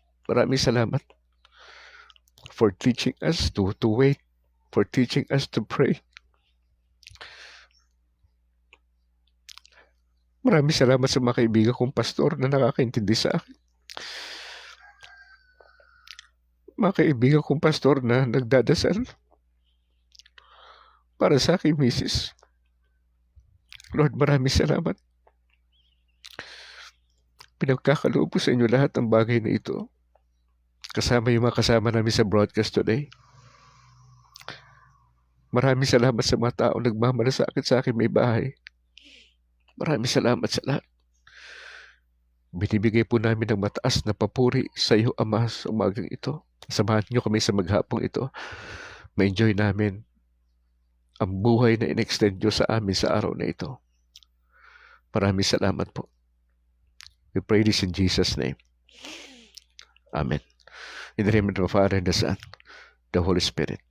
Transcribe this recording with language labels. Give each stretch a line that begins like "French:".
Filipino: Maraming salamat
English: for teaching us to wait, for teaching us to pray.
Filipino: Maraming salamat sa mga kaibigan kong pastor na nakakaintindi sa akin. Mga kaibigan kong pastor na nagdadasal para sa aking misis. Lord, maraming salamat. Pinagkakaloob ko sa inyo lahat ang bagay na ito. Kasama yung mga kasama namin sa broadcast today. Maraming salamat sa mga tao nagmamalasakit sa akin may bahay. Maraming salamat sa lahat. Binibigay po namin ng mataas na papuri sa iyo, Ama, sa umagang ito. Samahan niyo kami sa maghapong ito. Ma-enjoy namin ang buhay na in-extend niyo sa amin sa araw na ito. Maraming salamat po.
English: We pray this in Jesus' name. Amen. In the name of the Father, and the Son, the Holy Spirit.